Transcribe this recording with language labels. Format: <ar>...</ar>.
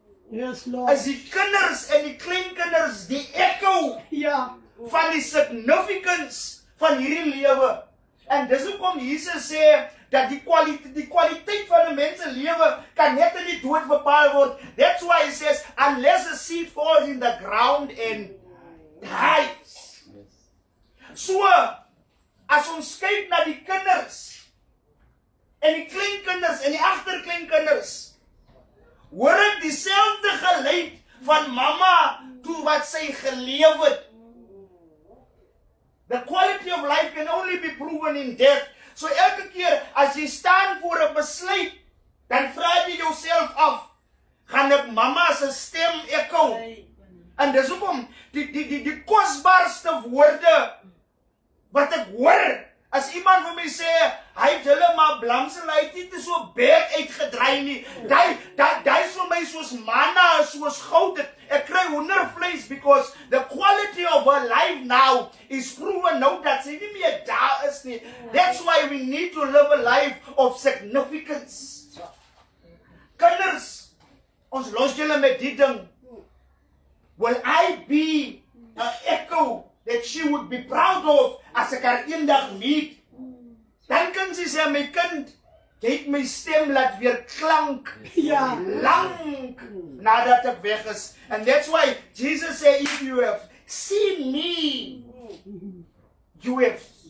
<en>Yes, Lord.</en> <af>is die kinders en die kleinkinders die echo Ja. van die significance van hierdie lewe. En dis hoekom Jesus sê dat die kwaliteit van 'n mens se lewe kan net in die dood bepaal word.</af> <en>That's why he says, unless a seed falls in the ground and dies.</en> <af>So, as ons kyk na die kinders en die kleinkinders en die agterkleinkinders, hoor ek dieselfde geluid van mama toe wat sy geleef het.</af> <en>The quality of life can only be proven in death.</en> <af>So elke keer as jy staan voor 'n besluit, dan vra jy jouself af, gaan ek mama se stem echo? En dis hoekom die kosbaarste woorde wat ek hoor, as iemand vir my sê, hy het hulle maar blamsel, hy het nie te so bek uitgedraai nie. Daai is vir my soos manna, soos goud. Ek kry hoendervleis</af> <en>because the quality of her life now is proven</en> <af>nou dat sy nie meer daar is nie.</af> <en>That's why we need to live a life of significance.</en> <af>Kinders, ons los julle met die ding.</af> <en>Will I be an echo that she would be proud of</en> <af>as ek haar eendag meet? Dan kan sy sê, my kind, jy het my stem laat weer klank. Ja. Lang nadat ek weg is.</af> <en>And that's why Jesus said, if you have seen me, you have.</en>